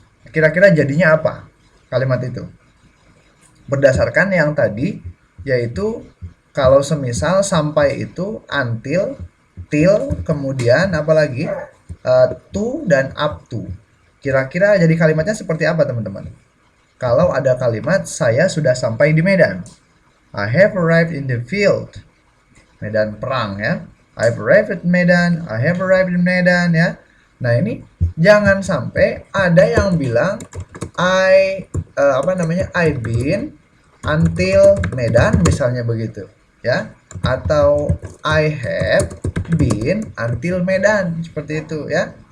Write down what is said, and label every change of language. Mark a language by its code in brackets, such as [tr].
[id] Kira-kira jadinya apa kalimat itu? Berdasarkan yang tadi, yaitu kalau semisal sampai itu until, till, kemudian apalagi to dan up to. Kira-kira jadi kalimatnya seperti apa teman-teman? Kalau ada kalimat saya sudah sampai di Medan. [en] I have arrived in the field. [id] Medan perang ya. [en] I've arrived at Medan. I have arrived in Medan ya. [id] Nah, ini jangan sampai ada yang bilang [en] I've been until Medan [id] misalnya begitu ya, atau [en] I have been until Medan [id] seperti itu ya.